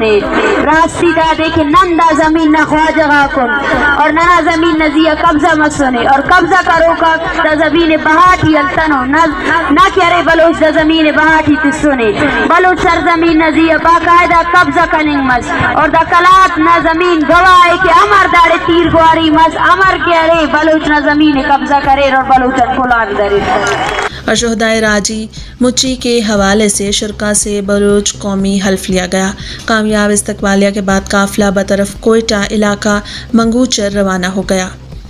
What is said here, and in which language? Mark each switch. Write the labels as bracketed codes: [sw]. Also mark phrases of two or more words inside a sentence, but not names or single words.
[brh] نے راستی دا دیکھے نن دا زمین نہ خواہ جگہ کن اور ننا زمین نزیہ قبضہ مسنے اور قبضہ کرو کا دا زمین بہاٹی التنو نہ کہرے بلوچ دا زمین بہاٹی تسنے بلوچ سرزمین نزیہ باقاعدہ قبضہ کننگ مس اور دا کلات نہ زمین [ur] گواہ ہے [brh] کہ امر داڑے تیر گواری مس امر کہرے بلوچ نہ زمین قبضہ کرے اور بلوچ پھولان درے۔ [ur] اور شہدائے راجی مچی کے حوالے سے شرکا سے بلوچ قومی حلف لیا گیا۔ کامیاب استقبالیہ کے بعد قافلہ بطرف کوئٹہ علاقہ منگوچر روانہ ہو گیا۔